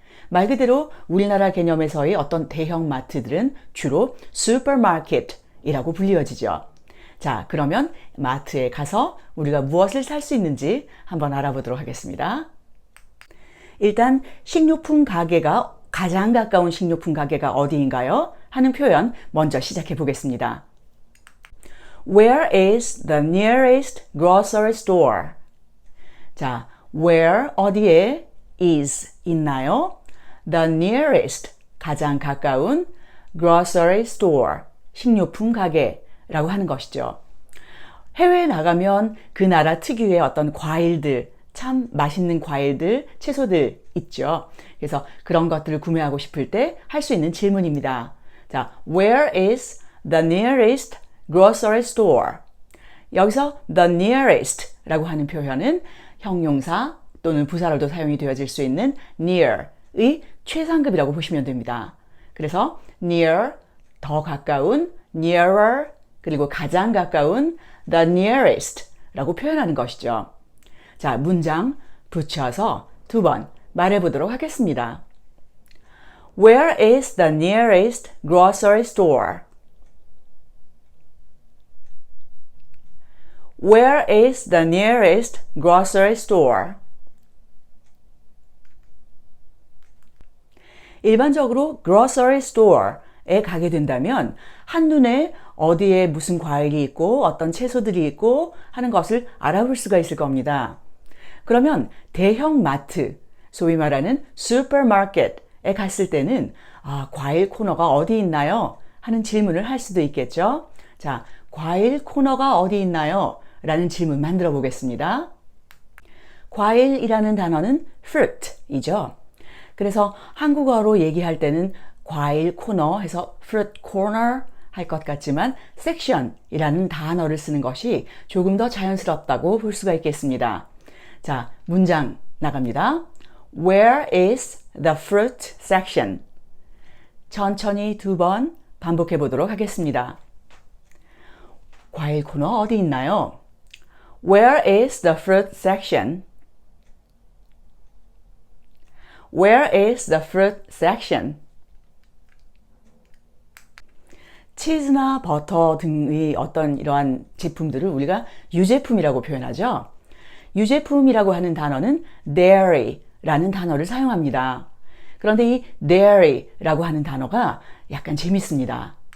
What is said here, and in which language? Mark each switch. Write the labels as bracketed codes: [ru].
[ko] 말 그대로 우리나라 개념에서의 어떤 대형 마트들은 주로 슈퍼마켓이라고 불리워지죠. 자, 그러면 마트에 가서 우리가 무엇을 살 수 있는지 한번 알아보도록 하겠습니다. 일단 식료품 가게가 가장 가까운 식료품 가게가 어디인가요? 하는 표현 먼저 시작해 보겠습니다. [en] Where is the nearest grocery store? [ko] 자, [en] where [ko] 어디에 [en] is [ko] 있나요? [en] The nearest [ko] 가장 가까운 [en] grocery store [ko] 식료품 가게라고 하는 것이죠. 해외에 나가면 그 나라 특유의 어떤 과일들, 참 맛있는 과일들, 채소들 있죠. 그래서 그런 것들을 구매하고 싶을 때 할 수 있는 질문입니다. [en] 자, where is the nearest grocery store? [ko] 여기서 the nearest 라고 하는 표현은 형용사 또는 부사로도 사용이 되어질 수 있는 near의 최상급이라고 보시면 됩니다. 그래서 near, 더 가까운, nearer, 그리고 가장 가까운 the nearest 라고 표현하는 것이죠. 자, 문장 붙여서 두 번 말해보도록 하겠습니다. [en] Where is the nearest grocery store? Where is the nearest grocery store? [ko] 일반적으로 grocery store에 가게 된다면 한눈에 어디에 무슨 과일이 있고 어떤 채소들이 있고 하는 것을 알아볼 수가 있을 겁니다. 그러면 대형 마트, 소위 말하는 슈퍼마켓에 갔을 때는 과일 코너가 어디 있나요? 하는 질문을 할 수도 있겠죠. 자, 과일 코너가 어디 있나요? 라는 질문 만들어 보겠습니다. 과일이라는 단어는 fruit이죠. 그래서 한국어로 얘기할 때는 과일 코너 해서 fruit corner 할 것 같지만 section이라는 단어를 쓰는 것이 조금 더 자연스럽다고 볼 수가 있겠습니다. 자, 문장 나갑니다. [en] Where is the fruit section? [ko] 천천히 두 번 반복해 보도록 하겠습니다. 과일 코너 어디 있나요? [en] Where is the fruit section? Where is the fruit section? [ko] 치즈나 버터 등의 어떤 이러한 제품들을 우리가 유제품이라고 표현하죠. 유제품이라고 하는 단어는 dairy라는 단어를 사용합니다. 그런데 이 dairy라고 하는 단어가 약간 재밌습니다.